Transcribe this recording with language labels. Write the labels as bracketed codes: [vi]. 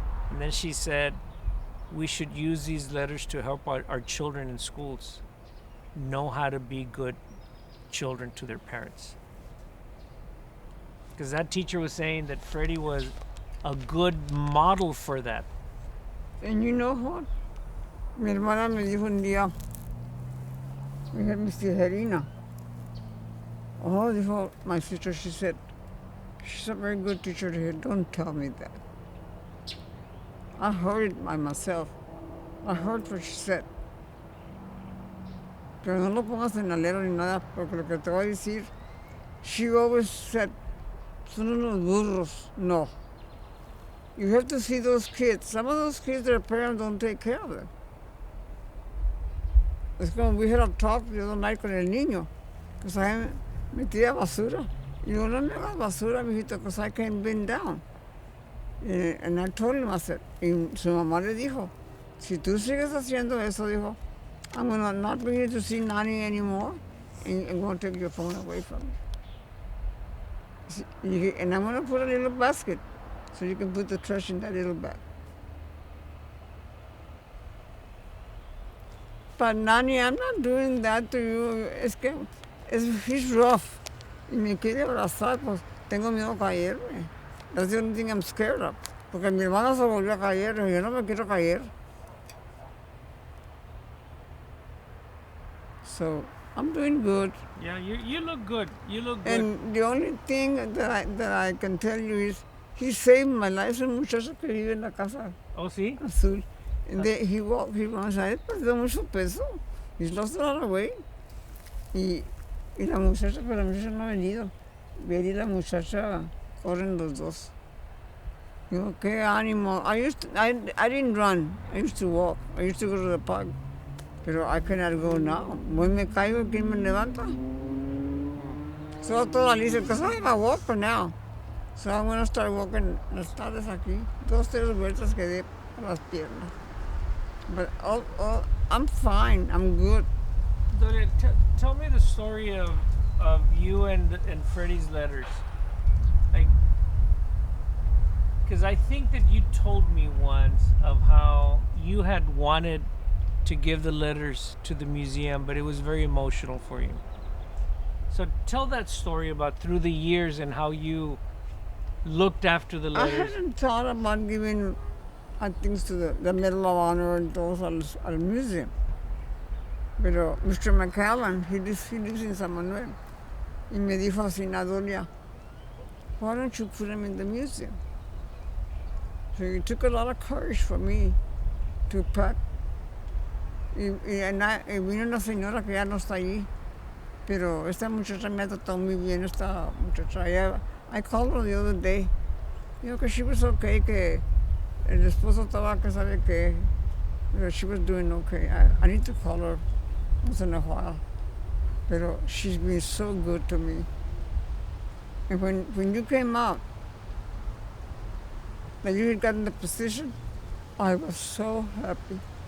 [en] And then she said, we should use these letters to help our children in schools know how to be good children to their parents. Because that teacher was saying that Freddie was a good model for that. And you know what? [es] Mi hermana me dijo un día, Miss Tijerina. Oh, dijo [en] my sister, she said, she's a very good teacher here. Don't tell me that. I heard it by myself. I heard what she said. [es] Pero no lo pongas en alero ni nada, porque lo que te voy a decir, [en] she always said, [es] son unos burros. No. [en] You have to see those kids. Some of those kids, their parents don't take care of them. [es] Es como [en] we had a talk the other night [es] con el niño, [en] because I [es] metía basura. Y yo, no me hagas basura, mijito, [en] because I can't bend down. And I told him, I said, [es] y su mamá le dijo, si tú sigues haciendo eso, dijo, [en] I'm going to not bring you to see Nani anymore, and I'm going to take your phone away from you. And I'm going to put a little basket, so you can put the trash in that little bag. But Nani, I'm not doing that to you. He's rough. [es] Y me quiere abrazar, pues tengo miedo a caerme. [en] That's the only thing I'm scared of. [es] Porque mi hermana se volvió a caer, y yo no me quiero caer. [en] So I'm doing good. Yeah, you look good. You look good. And the only thing that I can tell you is, he saved my life. [es] Es un muchacho que vive en la casa Oh, sí? azul. [en] And he once I [es] perdió mucho peso. [en] He's lost a lot of weight. [es] Y la muchacha, pero la muchacha no ha venido. Ver y la muchacha corren los dos. Digo, qué ánimo. [en] I didn't run. I used to walk. I used to go to the park. Pero I cannot go now. [es] Voy me caigo, ¿quién me levanta? [en] So toda Alicia, because I'm a walker now. So I'm going to start walking [es] las tardes aquí. 2-3 vueltas que dé a las piernas. [en] But I'm fine. I'm good. Dolia, tell me the story of you and Freddie's letters. Like, because I think that you told me once of how you had wanted to give the letters to the museum, but it was very emotional for you. So tell that story about through the years and how you looked after the I letters. hadn't thought about giving things to the Medal of Honor and those al museum. Pero Mr. McCallan, he lives in San Manuel. [es] Y me dijo así, [en] Dolia, why don't you put them in the museum? So it took a lot of courage for me to pack. [es] Y vino una señora que ya no está allí, pero esta muchacha me ha tratado muy bien, esta muchacha. [en] I called her the other day. [es] Dijo que [en] she was okay, [es] que el esposo estaba que sabe que, [en] but she was doing okay. I need to call her once in a while. Pero she's been so good to me. And when you came out, that you had gotten the position, I was so happy.